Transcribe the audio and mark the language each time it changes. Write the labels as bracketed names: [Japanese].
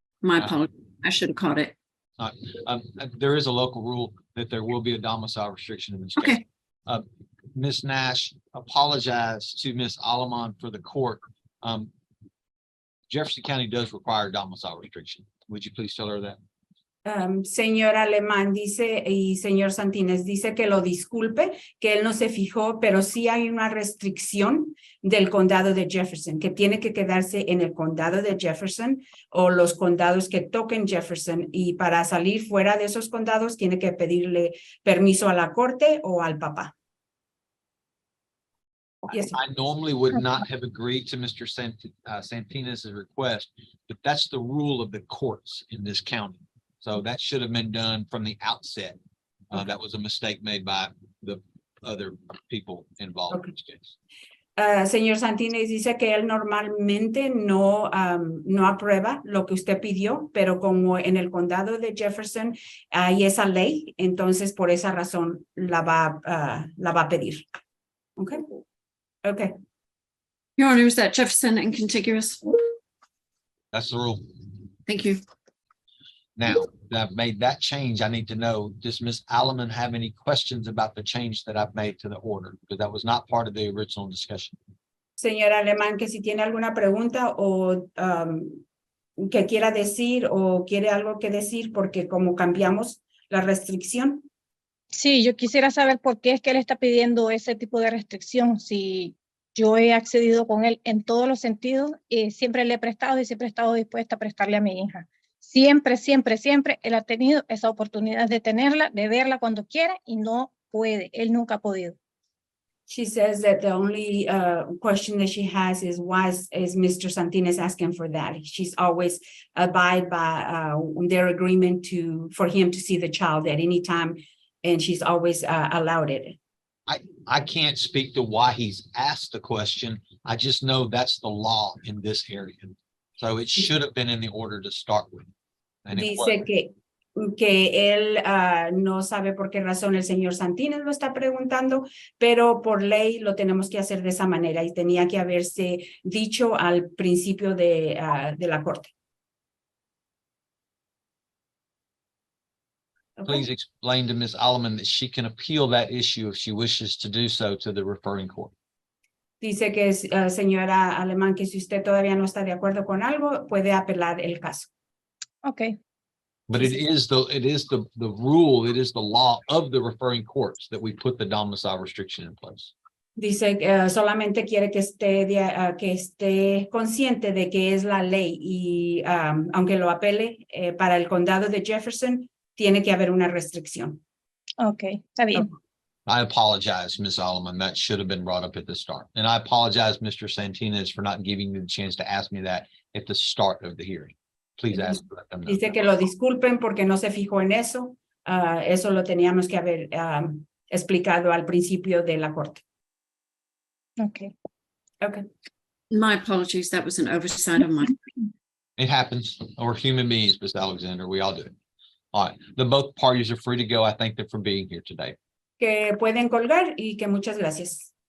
[English] My apologies. I should have caught it. There is a local rule that there will be a domicile restriction in this case. Okay. Ms. Nash, apologize to Ms. Alaman for the court. Jefferson County does require a domicile restriction. Would you please tell her that? [Spanish] Señor Alemán dice y señor Santínez dice que lo disculpe, que él no se fijó, pero sí hay una restricción del condado de Jefferson, que tiene que quedarse en el condado de Jefferson o los condados que toquen Jefferson, y para salir fuera de esos condados tiene que pedirle permiso a la corte o al papá. [English] Yes, sir. I normally would not have agreed to Mr. Santinez's request, but that's the rule of the courts in this county. So that should have been done from the outset. That was a mistake made by the other people involved in this case. [Spanish] Señor Santínez dice que él normalmente no aprueba lo que usted pidió, pero como en el condado de Jefferson hay esa ley, entonces por esa razón la va a pedir. [English] Okay. Okay. Your Honor, is that Jefferson and contiguous? That's the rule. Thank you. Now that I've made that change, I need to know, does Ms. Alleman have any questions about the change that I've made to the order? Because that was not part of the original discussion. [Spanish] Señor Alemán, que si tiene alguna pregunta o que quiera decir o quiere algo que decir, porque como cambiamos la restricción. Sí, yo quisiera saber por qué es que él está pidiendo ese tipo de restricción. Si yo he accedido con él en todos los sentidos, siempre le he prestado y siempre he estado dispuesta a prestarle a mi hija. Siempre, siempre, siempre él ha tenido esa oportunidad de tenerla, de verla cuando quiera y no puede. Él nunca ha podido. [English] She says that the only question that she has is why is Mr. Santinez asking for that? She's always abide by their agreement for him to see the child at any time, and she's always allowed it. I can't speak to why he's asked the question. I just know that's the law in this area. So it should have been in the order to start with. And it [Spanish] Dice [English] wasn't. [Spanish] que él no sabe por qué razón el señor Santínez lo está preguntando, pero por ley lo tenemos que hacer de esa manera y tenía que haberse dicho al principio de la corte. [English] Okay. Please explain to Ms. Alleman that she can appeal that issue if she wishes to do so to the referring court. [Spanish] Dice que, señora Alemán, que si usted todavía no está de acuerdo con algo, puede apelar el caso. [English] Okay. But it is the rule, it is the law of the referring courts that we put the domicile restriction in place. [Spanish] Dice que solamente quiere que esté consciente de que es la ley y aunque lo apele para el condado de Jefferson, tiene que haber una restricción. Okay, está bien. [English] I apologize, Ms. Alleman. That should have been brought up at the start. And I apologize, Mr. Santinez, for not giving you the chance to ask me that at the start of the hearing. Please ask. Them [Spanish] Dice que lo disculpen porque no se fijó en eso. Eso lo teníamos que haber explicado al principio de la corte. [English] Okay. Okay. My apologies. That was an oversight on my. It happens. We're human beings, Ms. Alexander. We all do it. All right. Both parties are free to go. I thank them for being here today. [Spanish] Que pueden colgar y que muchas gracias.